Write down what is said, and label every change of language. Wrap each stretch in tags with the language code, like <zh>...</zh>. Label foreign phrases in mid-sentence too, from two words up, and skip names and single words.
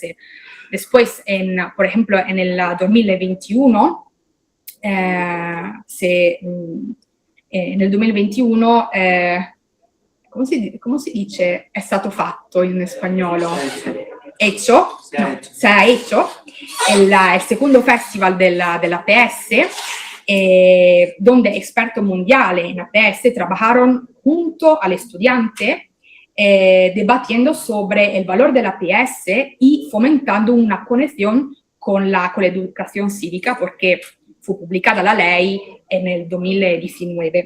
<es>Después, por ejemplo, en el 2021, en el 2021,</es> <it>come si dice è stato fatto in spagnolo?</it> <es>Hecho, no, se ha hecho el segundo festival della APS, donde expertos mundiales en APS trabajaron junto al estudiante, debatiendo sobre el valor de la APS y fomentando una conexión con la educación cívica, porque fue publicada la ley en el 2019.</es>